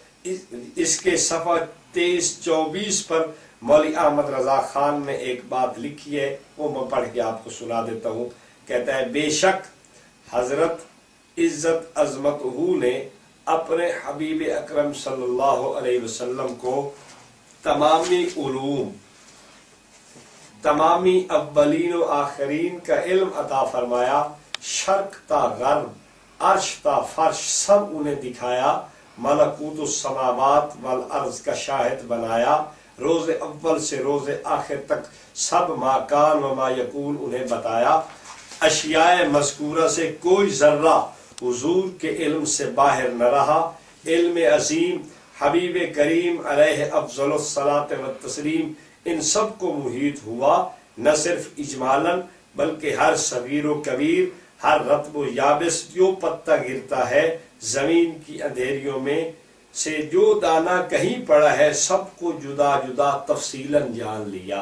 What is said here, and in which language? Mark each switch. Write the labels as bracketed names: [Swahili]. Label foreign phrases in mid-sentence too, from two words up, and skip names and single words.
[Urdu] اس کے صفحہ 23-24 پر مولوی احمد رضا خان نے ایک بات لکھی ہے، وہ میں پڑھ کے آپ کو سنا دیتا ہوں. کہتا ہے بے شک حضرت عزت عظمتہ نے اپنے حبیب اکرم [Arabic] صلی اللہ علیہ وسلم [Urdu] کو تمامی علوم، تمامی اولین و آخرین کا علم عطا فرمایا. شرق تا غرب، عرش تا فرش سب انہیں دکھایا. [Arabic] ملکوت السماوات والارض کا شاہد بنایا. [Urdu] روز اول سے روز آخر تک سب [Arabic] ما کان و ما یکون [Urdu] انہیں بتایا. اشیاء مذکورہ سے کوئی ذرہ حضور کے علم سے باہر نہ رہا. علم عظیم حبیب کریم [Arabic] علیہ افضل الصلاۃ والتسلیم [Urdu] ان سب کو محیط ہوا، نہ صرف اجمالاً بلکہ ہر صغیر و کبیر، ہر رطب و یابس جو پتہ گرتا ہے زمین کی اندھیریوں میں سے جو دانا کہیں پڑا ہے سب کو جدا جدا تفصیلاً جان لیا.